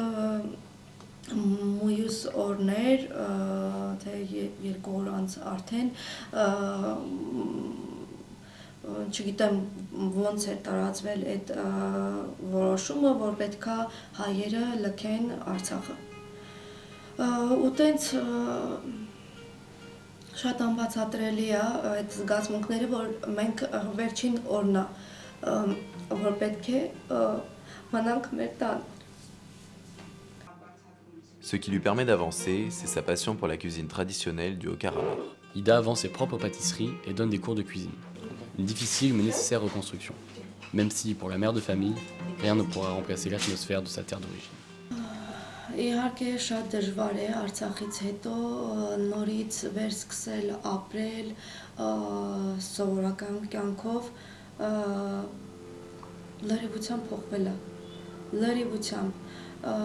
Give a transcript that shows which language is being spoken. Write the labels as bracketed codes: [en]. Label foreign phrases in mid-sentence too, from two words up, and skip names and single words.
[hy] մյուս օրներ, թե 2 օր անց արդեն չգիտեմ ոնց է տարածվել այդ որոշումը, որ պետքա հայերը լքեն Արցախը։ Ու տենց շատ անբացատրելի է այդ զգացմունքները, որ մենք վերջին օրն է, որ պետք է մնանք մեր տան։ [fr] Ce qui lui permet d'avancer, c'est sa passion pour la cuisine traditionnelle du Haut-Karabakh. Ida vend ses propres pâtisseries et donne des cours de cuisine. Une difficile mais nécessaire reconstruction. Même si, pour la mère de famille, rien ne pourra remplacer l'atmosphère de sa terre d'origine. [hy] Իհարկե շատ դժվար է Արցախից հետո նորից վերսկսել ապրել սովորական կյանքով, լրիվությամբ փոխվել է, լրիվությամբ